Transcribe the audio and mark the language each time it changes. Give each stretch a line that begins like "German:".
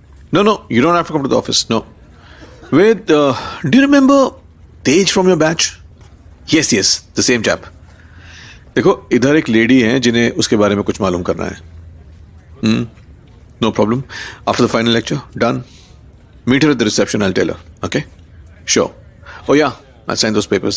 English: No, you don't have to come to the office. No. Ved, do you remember Tej from your batch? Yes, the same chap.
Hindi: देखो, इधर एक lady है जिन्हें उसके बारे में कुछ मालूम करना है।
English: No problem. After the final lecture, done. Meet her at the reception. I'll tell her. Okay? Sure. Oh yeah, I'll sign those papers.